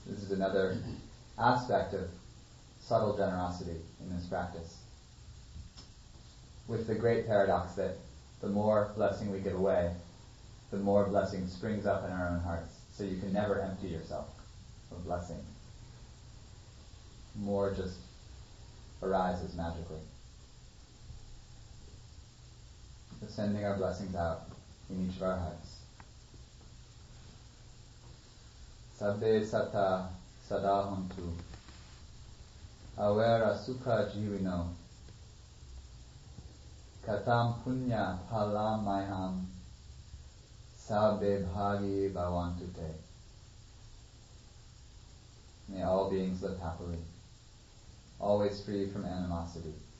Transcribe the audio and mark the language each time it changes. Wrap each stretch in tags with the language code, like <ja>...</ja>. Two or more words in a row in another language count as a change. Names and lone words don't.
<en>This is another aspect of subtle generosity in this practice, with the great paradox that the more blessing we give away, the more blessing springs up in our own hearts. So you can never empty yourself of blessing. More just arises magically. So sending our blessings out in each of our hearts.</en> <pi>Sabbe sata sadahantu awera sukha jivino katam punya phalam mayam sabbe bhagi bhavantute.</pi> <en>May all beings live happily, always free from animosity.</en>